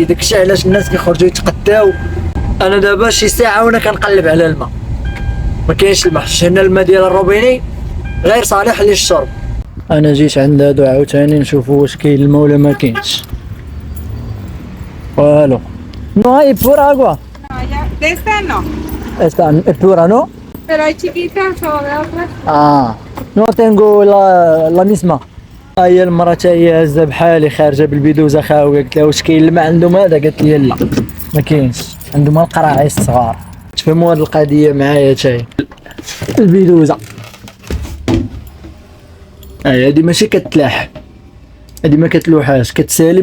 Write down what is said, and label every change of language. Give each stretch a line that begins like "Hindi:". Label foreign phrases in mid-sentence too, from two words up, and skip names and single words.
Arabic: داكشي علاش الناس كيخرجوا يتقداو. انا دابا شي ساعه وانا كنقلب على الماء، ما كاينش الماء. هنا الماء ديال الروبيني غير صالح للشرب. انا جيت عند هادو عاوتاني نشوفوا واش كاين الماء ولا ما كاينش.
Spanish: والو no hay por agua No, ya, de esta no, esta pura no. pero hay chiquitas o de otras. no tengo la misma.
Arabic: هي المراه حتى هي هازه بحالي خارجه بالبيدوزه خاويه. قلت لها واش كاين الماء عندهم هذا؟ قالت لي لا ما كاينش، عندهم القراعيس الصغار. تفهموا هذه القضيه معايا حتى البيدوزه. هادي ماشي كتلاح، هادي ما كتلوحاش، كتسالي.